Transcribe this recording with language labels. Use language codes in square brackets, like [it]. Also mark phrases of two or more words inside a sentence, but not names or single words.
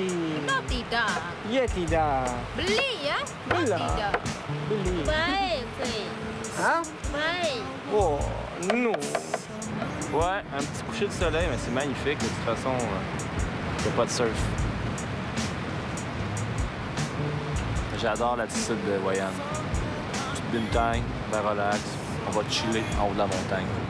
[id] Kenapa tidak? Ya tidak. Beli ya? Beli. Tidak. Beli. Baik, baik. [fr] Hein? [id] Baik. [fr] Oh, non. Ouais, un petit coucher de soleil, mais c'est magnifique. De toute façon, il n'y a pas de surf. J'adore l'attitude de Wayan. Petite bintang, ben relax. On va chiller en haut de la montagne.